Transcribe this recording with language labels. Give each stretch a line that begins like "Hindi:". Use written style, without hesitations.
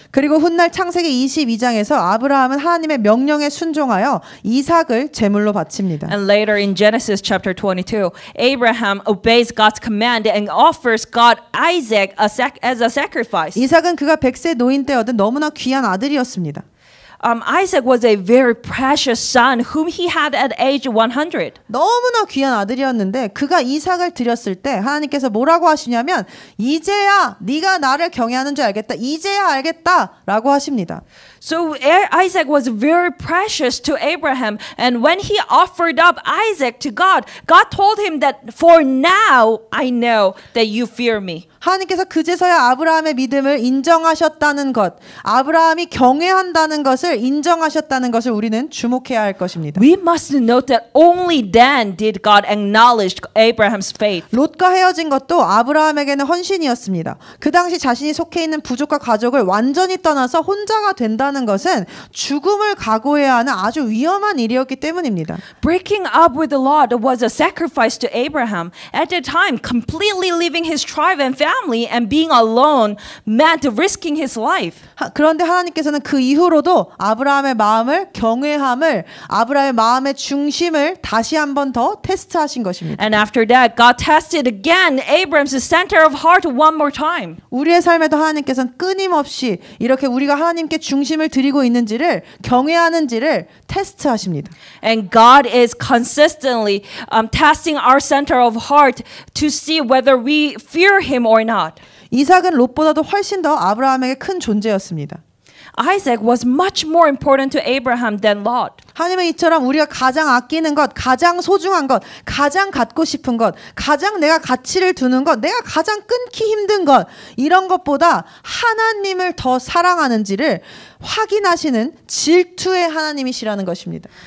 Korean: 그리고 훗날 창세기 22장에서 아브라함은 하나님의 명령에 순종하여 이삭을 제물로 바칩니다.
English: And later in Genesis chapter 22, Abraham obeys God's command and offers God Isaac as a sacrifice.
Korean: 이삭은 그가 100세 노인 때 얻은 너무나 귀한 아들이었습니다.
English: Isaac was a very precious son whom he had at age 100.
Korean: 너무나 귀한 아들이었는데 그가 이삭을 드렸을 때 하나님께서 뭐라고 하시냐면 이제야 네가 나를 경외하는 줄 알겠다. 이제야 알겠다라고 하십니다.
English: So Isaac was very precious to Abraham, and when he offered up Isaac to God, God told him that for now I know that you fear me.
Korean: 하나님께서 그제서야 아브라함의 믿음을 인정하셨다는 것, 아브라함이 경외한다는 것을 인정하셨다는 것을 우리는 주목해야 할 것입니다.
English: We must note that only then did God acknowledge Abraham's faith.
Korean: 롯과 헤어진 것도 아브라함에게는 헌신이었습니다. 그 당시 자신이 속해 있는 부족과 가족을 완전히 떠나서 혼자가 된다는 것은 죽음을 각오해야 하는 아주 위험한 일이었기 때문입니다.
English: Breaking up with the Lot was a sacrifice to Abraham. At the time, completely leaving his tribe and family and being alone meant risking his life.
Korean: 그런데 하나님께서는 그 이후로도 아브라함의 마음을 경외함을 아브라함의 마음의 중심을 다시 한 번 더 테스트하신 것입니다.
English: And after that, God tested again Abraham's center of heart one more time.
Korean: 우리의 삶에도 하나님께서는 끊임없이 이렇게 우리가 하나님께 중심을 드리고 있는지를 경외하는지를 테스트하십니다.
English: And God is consistently testing our center of heart to see whether we fear Him or not.
Korean: 이삭은 롯보다도 훨씬 더 아브라함에게 큰 존재였습니다.
English: Isaac was much more important to Abraham than Lot.
Korean: 하나님은 이처럼 우리가 가장 아끼는 것, 가장 소중한 것, 가장 갖고 싶은 것, 가장 내가 가치를 두는 것, 내가 가장 끊기 힘든 것 이런 것보다 하나님을 더 사랑하는지를 확인하시는 질투의 하나님이시라는 것입니다.